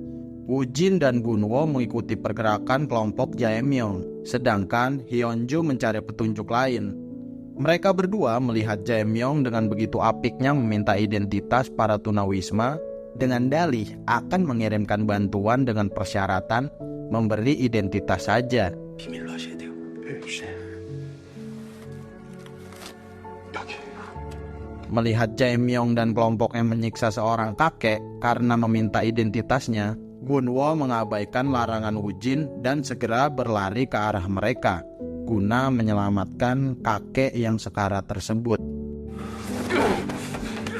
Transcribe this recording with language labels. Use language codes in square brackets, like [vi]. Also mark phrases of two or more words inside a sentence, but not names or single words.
[id] Woo-jin dan Gunwo mengikuti pergerakan kelompok Jae-myung, sedangkan Hyunju mencari petunjuk lain. Mereka berdua melihat Jae-myung dengan begitu apiknya meminta identitas para tunawisma dengan dalih akan mengirimkan bantuan dengan persyaratan memberi identitas saja. [ko] 비밀로 하셔야 돼요. 여기. [id] Melihat Jae-myung dan kelompoknya menyiksa seorang kakek karena meminta identitasnya, Gunwo mengabaikan larangan Woo-jin dan segera berlari ke arah mereka guna menyelamatkan kakek yang sekarat tersebut.